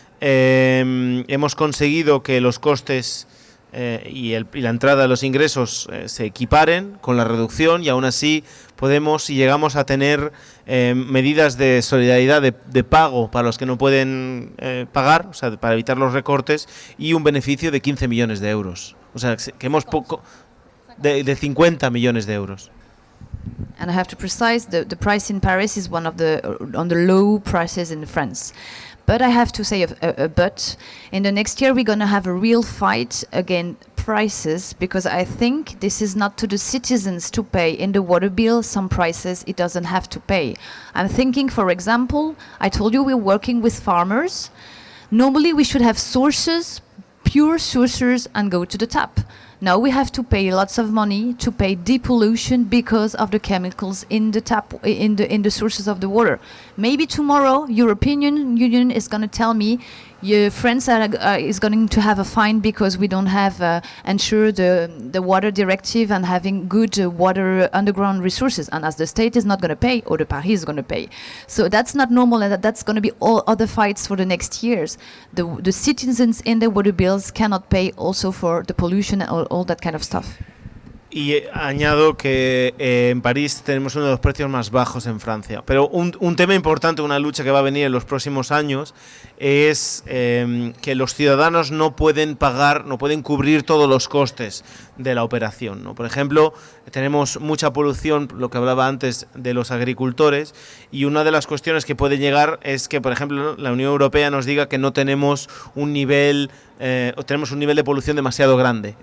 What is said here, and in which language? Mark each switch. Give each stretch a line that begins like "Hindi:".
Spanish: Hemos conseguido que los costes y la entrada de los ingresos se equiparen con la reducción, y aún así podemos y llegamos a tener medidas de solidaridad de pago para los que no pueden pagar, o sea, para evitar los recortes, y un beneficio de 15 millones de euros. O sea, que hemos de 50 millones de euros.
English: And I have to precise, the price in Paris is one of on the low prices in France. But I have to say but in the next year we're going to have a real fight against prices, because I think this is not to the citizens to pay. In the water bill, some prices it doesn't have to pay. I'm thinking, for example, I told you we're working with farmers. Normally we should have sources, pure sources, and go to the tap. Now we have to pay lots of money to pay depollution because of the chemicals in the tap, in the sources of the water. Maybe tomorrow European Union is going to tell me France is going to have a fine because we don't have ensure the water directive and having good water underground resources. And as the state is not going to pay, or the Paris is going to pay. So that's not normal, and that's going to be all other fights for the next years. The citizens in the water bills cannot pay also for the pollution and all that kind of stuff.
Spanish: Y añado que en París tenemos uno de los precios más bajos en Francia. Pero un tema importante, una lucha que va a venir en los próximos años, es que los ciudadanos no pueden pagar, no pueden cubrir todos los costes de la operación, ¿no? Por ejemplo, tenemos mucha polución, lo que hablaba antes de los agricultores, y una de las cuestiones que puede llegar es que, por ejemplo, la Unión Europea nos diga que no tenemos un nivel de polución demasiado grande.